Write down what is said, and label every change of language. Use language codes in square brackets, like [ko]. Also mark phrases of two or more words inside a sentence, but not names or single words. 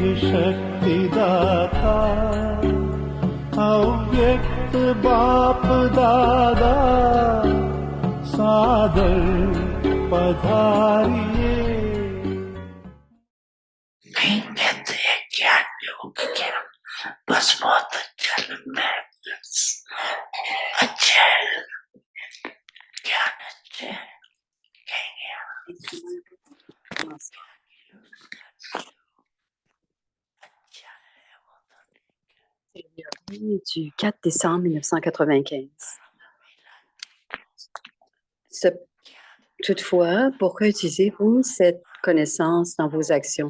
[hi] शक्तिदाता अव्यक्त बाप दादा सादर पधारिए। नहीं कहते हैं ज्ञान योग क्या, बस बहुत अच्छा लगता है, बस अच्छा है, ज्ञान अच्छा है, कहेंगे [fr] Du 4 décembre 1995. Toutefois, pourquoi utilisez-vous cette connaissance dans vos actions?